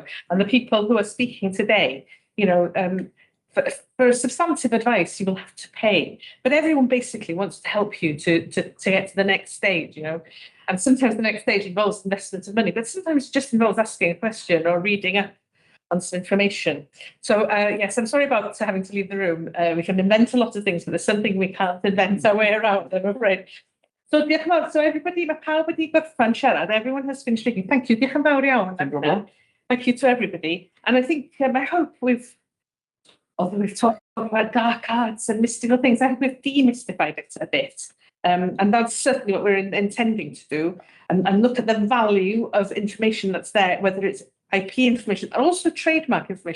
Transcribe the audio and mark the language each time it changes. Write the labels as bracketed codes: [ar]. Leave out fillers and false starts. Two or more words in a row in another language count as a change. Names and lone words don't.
[en] And the people who are speaking today, you know, for substantive advice, you will have to pay, but everyone basically wants to help you to get to the next stage, you know. And sometimes the next stage involves investment of money, but sometimes it just involves asking a question or reading up on some information. So yes, I'm sorry about having to leave the room. We can invent a lot of things, but there's something we can't invent our way around, I'm afraid. [cy] So diolch yn fawr. [en] So everybody, [cy] mae pawb wedi gorffan siarad. [en] Everyone has finished speaking. Thank you. [cy] Diolch yn fawr iawn. [en] Thank you to everybody. And I think, I hope although we've talked about dark arts and mystical things, I hope we've demystified it a bit. And that's certainly what we're intending to do, and look at the value of information that's there, whether it's IP information, and also trademark information.